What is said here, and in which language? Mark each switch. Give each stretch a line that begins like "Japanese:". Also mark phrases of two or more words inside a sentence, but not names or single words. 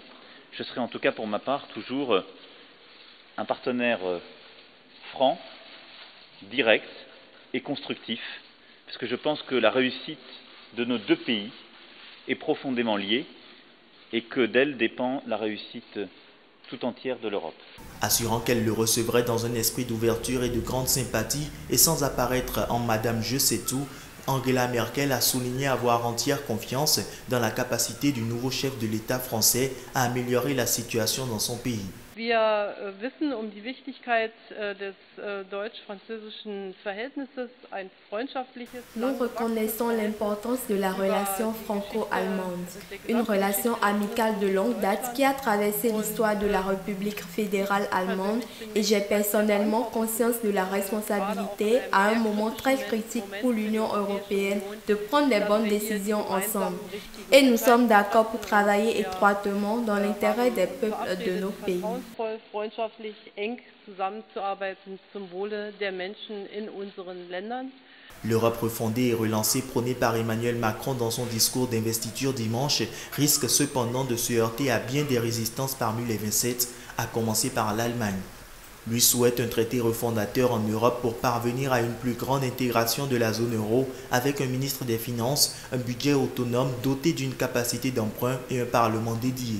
French: Je serai en tout cas pour ma part toujours un partenaire franc, direct et constructif, parce que je pense que la réussite de nos deux pays est profondément liée et que d'elle dépend la réussite tout entière de l'Europe. Assurant qu'elle le recevrait dans un esprit d'ouverture et de grande sympathie et sans apparaître en Madame Je sais tout, Angela Merkel a souligné avoir entière confiance dans la capacité du nouveau chef de l'État français à améliorer la situation dans son pays.
German: Wir wissen die Wichtigkeit des deutsch-französischen Verhältnisses, ein freundschaftliches.
French: Nous reconnaissons l'importance de la relation franco-allemande, une relation amicale de longue date qui a traversé l'histoire de la République fédérale allemande et j'ai personnellement conscience de la responsabilité à un moment très critique pour l'Union européenne de prendre les bonnes décisions ensemble. Et nous sommes d'accord pour travailler étroitement dans l'intérêt des peuples de nos pays.
German: Freundschaftlich eng zusammenzuarbeiten zum Wohle der Menschen in unseren Ländern.
French: L'Europe refondée et relancée prônée par Emmanuel Macron dans son discours d'investiture dimanche risque cependant de se heurter à bien des résistances parmi les 27, à commencer par l'Allemagne. Lui souhaite un traité refondateur en Europe pour parvenir à une plus grande intégration de la zone euro avec un ministre des Finances, un budget autonome doté d'une capacité d'emprunt et un parlement dédié.